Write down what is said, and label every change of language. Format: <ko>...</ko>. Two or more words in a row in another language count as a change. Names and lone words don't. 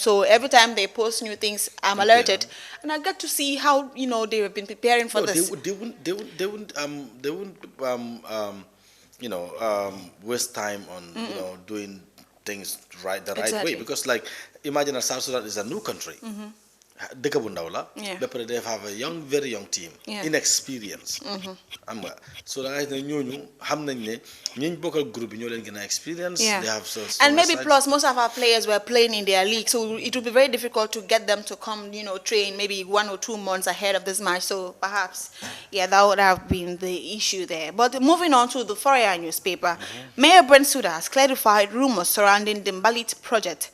<en>So every time they post new things, I'm alerted, and I get to see how they have been preparing for No, this. they wouldn't waste time on doing things the right way, Exactly. because like imagine that South Sudan is a new country.</en> <wo>Dëkk bu ndaw la.</wo> <en>Yeah.</en> <wo>Ba pare</wo> <en>they have a very young team. Yeah. Inexperience.</en> <wo>Xam nga so da ngay ne ñooñu xam nañ ne ñiñ bokkal groupe bi ñoo leen gën a experience.</wo> <en>Yeah. They have And maybe plus most of our players were playing in their league, so it would be very difficult to get them to come, train maybe 1 or 2 months ahead of this match. So perhaps, that would have been the issue there. But moving on to the Fourier newspaper, Mayor Bensouda has clarified rumors surrounding the Mbalit project.</en>